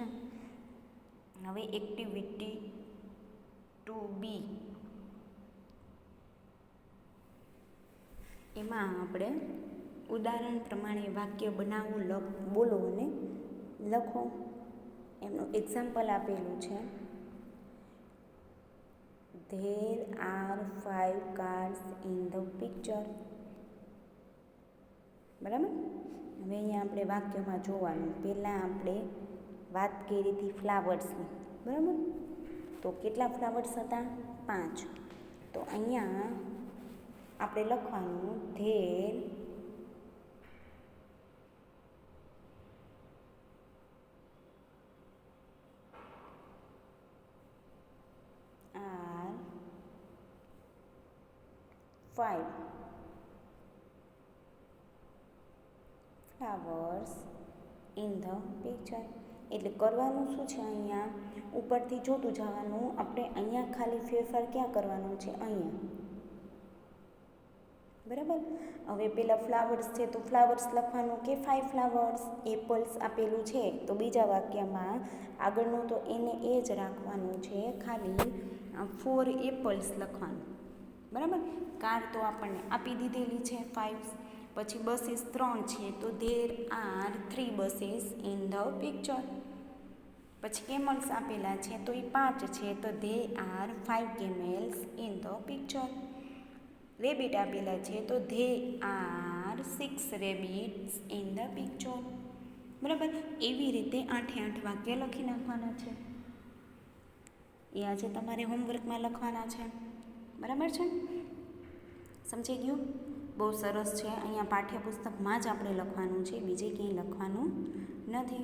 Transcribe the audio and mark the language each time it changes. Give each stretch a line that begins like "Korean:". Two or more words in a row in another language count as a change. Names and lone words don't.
Gujarati: હવે એક્ટિવિટી 2B, એમાં આપણે ઉદાહરણ પ્રમાણે વાક્ય બનાવવું, બોલો અને લખો. એમનું એક્ઝામ્પલ આપેલું છે.
English: There are 5 cars in the picture.
Gujarati: બરાબર. હવે અહીંયા આપણે વાક્યમાં જોવાનું. પહેલાં આપણે વાત કરી હતી ફ્લાવર્સની, બરાબર. તો કેટલા ફ્લાવર્સ હતા? 5. તો અહીંયા આપણે લખવાનું
English: there are 5 flowers in the picture.
Gujarati: એટલે કરવાનું શું છે? અહીંયા ઉપરથી જોતું જવાનું. આપણે અહીંયા ખાલી ફેરફાર ક્યાં કરવાનું છે? અહીંયા, બરાબર. હવે પેલા ફ્લાવર્સ છે તો ફ્લાવર્સ લખવાનું કે 5 ફ્લાવર્સ. એપલ્સ આપેલું છે તો બીજા વાક્યમાં આગળનું તો એને એ જ રાખવાનું છે, ખાલી 4 એપલ્સ લખવાનું, બરાબર. કાર તો આપણને આપી દીધેલી છે 5. પછી બસીસ 3 છે તો
English: there are 3 buses in the picture.
Gujarati: પછી કેમલ્સ આપેલા છે તો એ 5 છે તો
English: there are 5 camels in the picture.
Gujarati: રેબિટ આપેલા છે તો
English: there are 6 rabbits in the picture.
Gujarati: બરાબર. એવી રીતે 8 વાક્ય લખી નાખવાના છે. એ આજે તમારે હોમવર્કમાં લખવાના છે, બરાબર છે? સમજી ગયું? બહુ સરસ છે. અહીંયા પાઠ્યપુસ્તકમાં જ આપણે લખવાનું છે, બીજે ક્યાંય લખવાનું નથી.